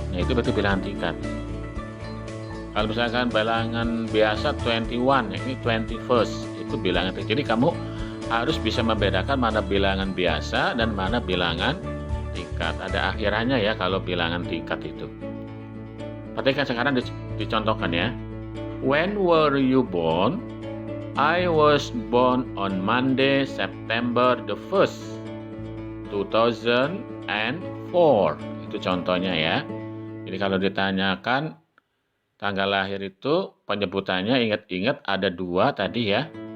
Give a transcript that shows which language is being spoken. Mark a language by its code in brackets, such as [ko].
[id] Nah, itu berarti bilangan tingkat. Kalau misalkan bilangan biasa 21 ya, ini 21st itu bilangan tingkat. Jadi kamu harus bisa membedakan mana bilangan biasa dan mana bilangan tingkat. Ada akhirannya ya kalau bilangan tingkat itu. Perhatikan sekarang dicontohkan ya. [en] When were you born? I was born on Monday, September the 1st, 2004. [id] Itu contohnya ya. Jadi kalau ditanyakan tanggal lahir itu penyebutannya, ingat-ingat ada 2 tadi ya.